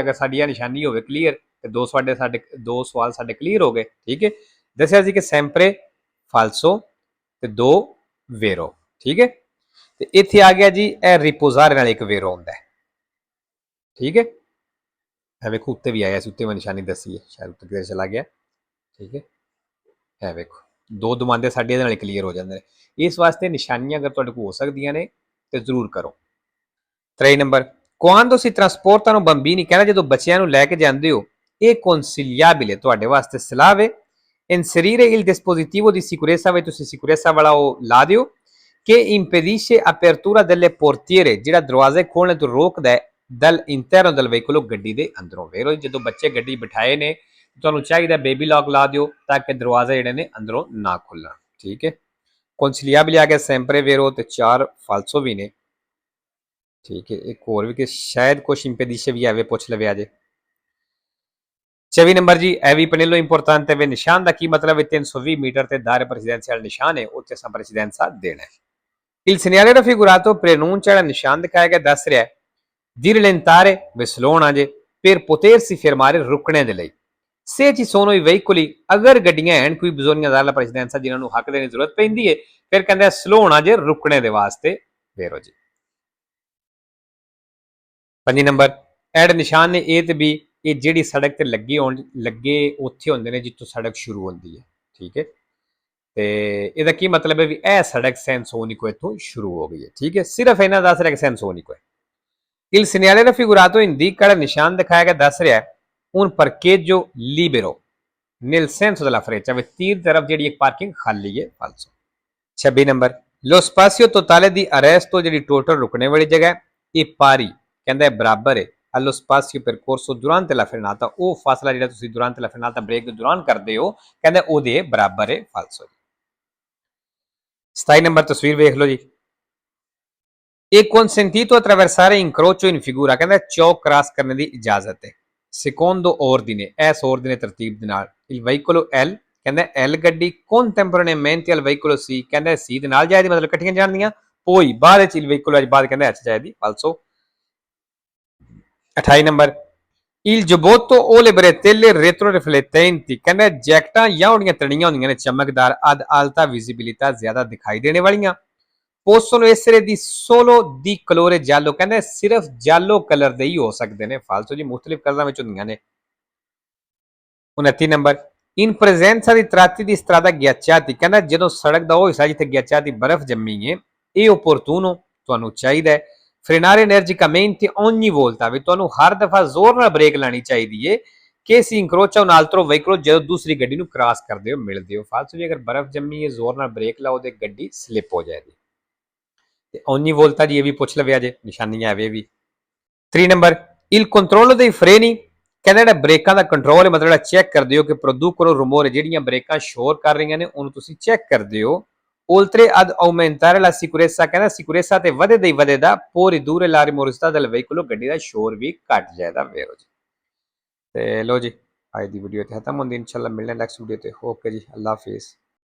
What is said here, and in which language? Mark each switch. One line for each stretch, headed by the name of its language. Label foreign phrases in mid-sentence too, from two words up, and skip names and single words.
Punjabi: ਅਗਰ ਸਾਡੀ ਇਹ ਨਿਸ਼ਾਨੀ ਹੋਵੇ ਕਲੀਅਰ ਤੇ 2 ਸਵਾਲ ਸਾਡੇ ਕਲੀਅਰ ਹੋ ਗਏ, ਠੀਕ ਹੈ। ਦੱਸਿਆ ਸੀ ਕਿ
Italian: sempre falso
Punjabi: ਤੇ 2 ਵੇਰੋ, ਠੀਕ ਹੈ। ਤੇ ਇੱਥੇ ਆ ਗਿਆ ਜੀ ਇਹ ਰਿਪੋਜ਼ਾਰੇ ਨਾਲ ਇੱਕ ਵੇਰੋ ਹੁੰਦਾ ਹੈ, ਠੀਕ ਹੈ। ਇਹ ਵੇਖੋ ਉੱਤੇ ਵੀ ਆਇਆ ਸੀ, ਉੱਤੇ ਮੈਂ ਨਿਸ਼ਾਨੀ ਦੱਸੀ ਹੈ, ਸ਼ਾਇਦ ਉੱਤੇ ਕਿਧਰ ਚਲਾ ਗਿਆ, ਠੀਕ ਹੈ। ਇਹ ਵੇਖੋ 2 ਦਮਾਂਦੇ ਸਾਡੇ ਇਹਦੇ ਨਾਲ ਕਲੀਅਰ ਹੋ ਜਾਂਦੇ ਨੇ। ਇਸ ਵਾਸਤੇ ਨਿਸ਼ਾਨੀਆਂ ਅਗਰ ਤੁਹਾਡੇ ਕੋਲ ਹੋ ਸਕਦੀਆਂ ਨੇ ਤੇ ਜ਼ਰੂਰ ਕਰੋ।
Italian: 3 ਨੰਬਰ quando si trasportano bambini,
Punjabi: ਕਹਿੰਦਾ ਜਦੋਂ ਬੱਚਿਆਂ ਨੂੰ ਲੈ ਕੇ ਜਾਂਦੇ ਹੋ ਇਹ consigliabile, ਤੁਹਾਡੇ ਵਾਸਤੇ ਸਲਾਹ ਵੇ
Italian: inserire il dispositivo di sicurezza,
Punjabi: ਵਿੱਚ ਤੁਸੀਂ ਸਿਕਿਉਰੈਂਸਾ ਵਾਲਾ ਉਹ ਲਾ ਦਿਓ
Italian: che impedisce apertura delle portiere,
Punjabi: ਜਿਹੜਾ ਦਰਵਾਜ਼ੇ ਖੋਲ੍ਹਣ ਤੋਂ ਰੋਕਦਾ ਹੈ
Italian: dall' interno del veicolo,
Punjabi: ਗੱਡੀ ਦੇ ਅੰਦਰੋਂ। ਵੇਰੋ ਜਦੋਂ ਬੱਚੇ ਗੱਡੀ ਬਿਠਾਏ ਨੇ ਤੁਹਾਨੂੰ ਚਾਹੀਦਾ ਬੇਬੀ ਲੌਕ ਲਾ ਦਿਓ ਤਾਂ ਕਿ ਦਰਵਾਜ਼ੇ ਜਿਹੜੇ ਨੇ ਅੰਦਰੋਂ ਨਾ ਖੁੱਲਣ, ਠੀਕ ਹੈ। consigliabile ਆ ਗਿਆ sempre ਵੇਰੋ ਤੇ 4 ਫਾਲਸੋ ਵੀ ਨੇ, ਠੀਕ ਹੈ। ਇੱਕ ਹੋਰ ਵੀ ਕਿ ਸ਼ਾਇਦ ਕੁਛ ਇੰਪੈਡੀਸ਼ੇ ਵੀ ਆਵੇ, ਪੁੱਛ ਲਵੇ ਅਜੇ। 24 ਨੰਬਰ ਜੀ ਇਹ ਵੀ ਪਨੇਲੋ ਇੰਪੋਰਟੈਂਟ ਹੈ। ਨਿਸ਼ਾਨ ਦਾ ਕੀ ਮਤਲਬ ਹੈ 320 ਮੀਟਰ ਤੇ ਦਾਇਰੇ ਪ੍ਰੈਸੀਡੈਂਸ਼ੀਅਲ ਨਿਸ਼ਾਨ ਹੈ, ਉੱਥੇ ਅਸਾਂ ਪ੍ਰੈਸੀਡੈਂਸਾ ਦੇਣਾ ਹੈ।
Italian: il segnale raffigurato preannuncia,
Punjabi: ਜਿਹੜਾ ਨਿਸ਼ਾਨ ਦਿਖਾਇਆ ਗਿਆ ਦੱਸ ਰਿਹਾ
Italian: di rallentare
Punjabi: ਵੇ ਸਲੋਣਾ ਜੇ
Italian: per potersi fermare
Punjabi: ਰੁਕਣੇ ਦੇ ਲਈ।
Italian: Se ci sono i veicoli,
Punjabi: ਅਗਰ ਗੱਡੀਆਂ ਹਨ ਕੋਈ
Italian: bisogna dare la precedenza
Punjabi: ਜਿਨ੍ਹਾਂ ਨੂੰ ਹੱਕ ਦੇਣ ਦੀ ਜ਼ਰੂਰਤ ਪੈਂਦੀ ਹੈ, ਫਿਰ ਕਹਿੰਦਾ ਸਲੋ ਹੋਣਾ ਜੇ ਰੁਕਣੇ ਦੇ ਵਾਸਤੇ ਫੇਰੋ ਜੀ। 5 ਨੰਬਰ ਐਡ ਨਿਸ਼ਾਨ ਨੇ A ਤੇ B, ਇਹ ਜਿਹੜੀ ਸੜਕ ਤੇ ਲੱਗੇ ਉੱਥੇ ਹੁੰਦੇ ਨੇ ਜਿੱਥੋਂ ਸੜਕ ਸ਼ੁਰੂ ਹੁੰਦੀ ਹੈ, ਠੀਕ ਹੈ। ਤੇ ਇਹਦਾ ਕੀ ਮਤਲਬ ਹੈ ਵੀ ਇਹ ਸੜਕ ਸੈਂਸੋਨਿਕੋ ਇੱਥੋਂ ਸ਼ੁਰੂ ਹੋ ਗਈ ਹੈ, ਠੀਕ ਹੈ। ਸਿਰਫ ਇਹਨਾਂ ਦੱਸ ਰਿਹਾ ਕਿ ਸੈਂਸੋਨਿਕੋ ਹੈ।
Italian: Il segnale raffigurato indica il
Punjabi: ਨਿਸ਼ਾਨ ਦਿਖਾਇਆ ਗਿਆ ਦੱਸ ਰਿਹਾ
Italian: un parcheggio libero nel senso della freccia,
Punjabi: ਵੀ ਤੀਰ ਤਰਫ ਜਿਹੜੀ ਇੱਕ ਪਾਰਕਿੰਗ ਖਾਲੀ ਹੈ, ਫਾਲਸੋ।
Italian: 26 ਨੰਬਰ lo spazio totale di arresto,
Punjabi: ਜਿਹੜੀ ਟੋਟਲ ਰੁਕਣੇ ਵਾਲੀ ਜਗ੍ਹਾ ਇਹ ਪਾਰੀ ਕਹਿੰਦਾ ਬਰਾਬਰ ਹੈ
Italian: allo spazio percorso durante la frenata,
Punjabi: ਉਹ ਫਾਸਲਾ ਜਿਹੜਾ ਤੁਸੀਂ
Italian: durante la frenata
Punjabi: ਬ੍ਰੇਕ ਦੇ ਦੌਰਾਨ ਕਰਦੇ ਹੋ ਕਹਿੰਦਾ ਉਹਦੇ ਬਰਾਬਰ ਹੈ, ਫਾਲਸੋ। 27 ਨੰਬਰ ਤਸਵੀਰ ਵੇਖ ਲਓ ਜੀ।
Italian: è consentito attraversare incrocio in figura,
Punjabi: ਕਹਿੰਦਾ ਚੌਕ ਕ੍ਰਾਸ ਕਰਨ ਦੀ ਇਜਾਜ਼ਤ ਹੈ
Italian: secondo ordine,
Punjabi: ਇਸ ordine ਤਰਤੀਬ ਦੇ ਨਾਲ।
Italian: il veicolo L
Punjabi: ਕਹਿੰਦਾ L ਗੱਡੀ
Italian: contemporaneamente al veicolo C,
Punjabi: ਕਹਿੰਦਾ C ਦੇ ਨਾਲ ਜਾਏਗੀ, ਮਤਲਬ ਇਕੱਠੀਆਂ ਜਾਣਦੀਆਂ। poi ਬਾਅਦ ਵਿੱਚ
Italian: il veicolo
Punjabi: ਬਾਅਦ ਕਹਿੰਦਾ H ਜਾਏਗੀ, ਫਾਲਸੋ। 28 ਨੰਬਰ
Italian: il giubbotto o le bretelle retroriflettenti,
Punjabi: ਕਹਿੰਦਾ ਜੈਕਟਾਂ ਜਾਂ ਉਹਦੀਆਂ ਤਣੀਆਂ ਹੁੰਦੀਆਂ ਨੇ ਚਮਕਦਾਰ
Italian: ad alta visibilità,
Punjabi: ਜ਼ਿਆਦਾ ਦਿਖਾਈ ਦੇਣੇ ਵਾਲੀਆਂ।
Italian: possono essere di solo di colore giallo,
Punjabi: ਕਹਿੰਦੇ ਸਿਰਫ ਜਾਲੋ ਕਲਰ ਦੇ ਹੀ ਹੋ ਸਕਦੇ ਨੇ, ਫਾਲਤੂ ਜੀ ਮੁxtਲਿਫ ਕਲਰਾਂ ਵਿੱਚ ਹੁੰਦੀਆਂ ਨੇ।
Italian: 29 ਨੰਬਰ in presenza di tratti di strada ghiacciati,
Punjabi: ਕਹਿੰਦਾ ਜਦੋਂ ਸੜਕ ਦਾ ਉਹ ਹਿੱਸਾ ਜਿੱਥੇ ghiacciati ਬਰਫ਼ ਜੰਮੀ ਹੈ, ਇਹ opportuno ਤੁਹਾਨੂੰ ਚਾਹੀਦਾ ਹੈ
Italian: frenare energicamente ogni volta,
Punjabi: ਵੀ ਤੁਹਾਨੂੰ ਹਰ ਦਫਾ ਜ਼ੋਰ ਨਾਲ ਬ੍ਰੇਕ ਲਾਣੀ ਚਾਹੀਦੀ ਹੈ ਕਿ
Italian: si incrocia un altro veicolo,
Punjabi: ਜਦੋਂ ਦੂਸਰੀ ਗੱਡੀ ਨੂੰ ਕ੍ਰਾਸ ਕਰਦੇ ਹੋ ਮਿਲਦੇ ਹੋ। ਫਾਲਤੂ ਜੀ ਅਗਰ ਬਰਫ਼ ਜੰਮੀ ਹੈ ਜ਼ੋਰ ਨਾਲ ਬ੍ਰੇਕ ਲਾਓ ਤੇ ਗੱਡੀ ਸਲਿਪ ਹੋ ਜਾਏਗੀ। ਤੇ
Italian: ogni volta
Punjabi: ਜੀ ਇਹ ਵੀ ਪੁੱਛ ਲਵਿਆ ਜੇ, ਨਿਸ਼ਾਨੀਆਂ ਐਵੇਂ ਵੀ।
Italian: 3 ਨੰਬਰ il controllo dei freni,
Punjabi: ਕਹਿੰਦਾ ਜਿਹੜਾ ਬ੍ਰੇਕਾਂ ਦਾ ਕੰਟਰੋਲ ਹੈ, ਮਤਲਬ ਚੈੱਕ ਕਰਦੇ ਹੋ ਕਿ
Italian: producono rumore,
Punjabi: ਜਿਹੜੀਆਂ ਬ੍ਰੇਕਾਂ ਸ਼ੋਰ ਕਰ ਰਹੀਆਂ ਨੇ ਉਹਨੂੰ ਤੁਸੀਂ ਚੈੱਕ ਕਰਦੇ ਹੋ।
Italian: oltre ad aumentare la sicurezza,
Punjabi: ਕਹਿੰਦਾ ਸਿਕਿਉਰੇਸਾ ਤੇ ਵਧੇ ਦੇ ਵਧੇਦਾ
Italian: può ridurre la rumorosità del veicolo,
Punjabi: ਗੱਡੀ ਦਾ ਸ਼ੋਰ ਵੀ ਘਟ ਜਾਏਦਾ ਵੇਰੋ ਜੀ। ਤੇ ਲੋ ਜੀ ਅੱਜ ਦੀ ਵੀਡੀਓ ਤੇ ਖਤਮ ਹੁੰਦੀ, ਇਨਸ਼ਾਅੱਲਾ ਮਿਲਣੇ ਨੈਕਸਟ ਵੀਡੀਓ ਤੇ। ਓਕੇ ਜੀ, ਅੱਲਾ ਹਾਫਿਜ਼।